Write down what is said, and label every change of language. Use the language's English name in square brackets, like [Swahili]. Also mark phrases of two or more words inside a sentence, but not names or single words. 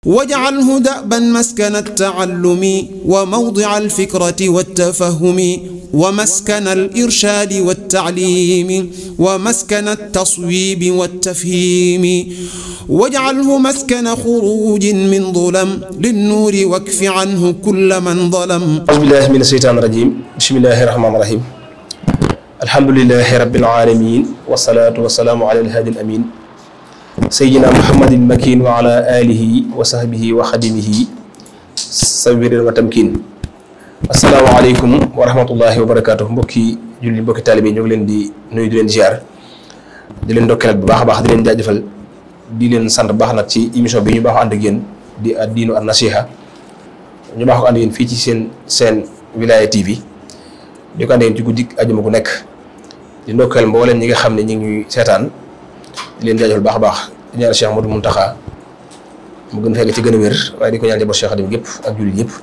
[Arabic] واجعله دأبا مسكن التعلم وموضع الفكرة والتفهم ومسكن الإرشاد والتعليم ومسكن التصويب والتفهيم واجعله مسكن خروج من ظلم للنور واكف عنه كل من ظلم. أعوذ بالله من الشيطان الرجيم. بسم الله الرحمن الرحيم. الحمد لله رب العالمين والصلاة والسلام على الهادي الأمين سيدنا محمد المكين وعلى آله وصحبه وخدمه صبر وتمكين. السلام عليكم ورحمة الله وبركاته. [Wolof] mbokki julli mbokki taalibe ñu ngi leen di nuyu di leen ziar di leen ndokkeelaat bu baax a baax di leen jaajëfal di leen sant baax nag ci émission bi ñu baax ànd ak yéen di [Arabic] الدين النصيحة [Wolof] ñu baax ko ànd yéen fii ci seen Wilaya TV di ko ànd yéen ci guddi ajuma gu nekk di ndokkeel mbooleem ñi nga xam ne ñu ngi seetaan di leen jaajëfal baax a baax di ñaan Cheikh Modou Mountakha mu gën fekk ci gën a wér waaye di ko ñaan njaboot Cheikh Khadim gépp ak jullit yëpp.